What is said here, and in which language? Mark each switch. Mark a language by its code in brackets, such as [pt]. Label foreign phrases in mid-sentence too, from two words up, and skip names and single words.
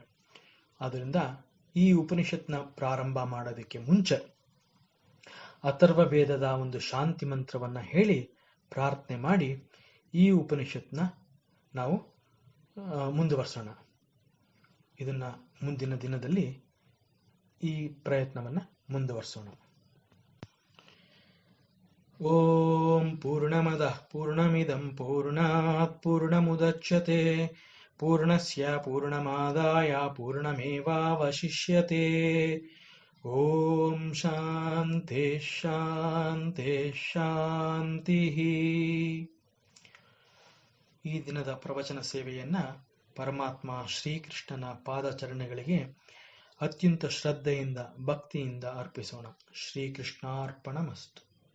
[kn] ಆದ್ರಿಂದ ಈ ಉಪನಿಷತ್ನ ಪ್ರಾರಂಭ ಮಾಡೋದಕ್ಕೆ ಮುಂಚೆ ಅಥರ್ವ ವೇದದ ಒಂದು ಶಾಂತಿ ಮಂತ್ರವನ್ನ ಹೇಳಿ ಪ್ರಾರ್ಥನೆ ಮಾಡಿ ಈ ಉಪನಿಷತ್ನ ನಾವು ಮುಂದುವರ್ಸೋಣ. ಇದನ್ನ ಮುಂದಿನ ದಿನದಲ್ಲಿ ಈ ಪ್ರಯತ್ನವನ್ನ ಮುಂದುವರ್ಸೋಣ. [sa] ಓಂ ಪೂರ್ಣಮದಃ ಪೂರ್ಣಮಿದಂ ಪೂರ್ಣಾತ್ ಪೂರ್ಣಮುದಚ್ಯತೆ ಪೂರ್ಣಸ್ಯ ಪೂರ್ಣಮಾದಾಯ ಪೂರ್ಣಮೇವಾವಶಿಷ್ಯತೆ. ಓಂ ಶಾಂತಿ ಶಾಂತಿ ಶಾಂತಿ. [kn] ಈ ದಿನದ ಪ್ರವಚನ ಸೇವೆಯನ್ನ ಪರಮಾತ್ಮ ಶ್ರೀಕೃಷ್ಣನ ಪಾದಚರಣೆಗಳಿಗೆ ಅತ್ಯಂತ ಶ್ರದ್ಧೆಯಿಂದ ಭಕ್ತಿಯಿಂದ ಅರ್ಪಿಸೋಣ. [sa] ಶ್ರೀಕೃಷ್ಣಾರ್ಪಣಮಸ್ತು.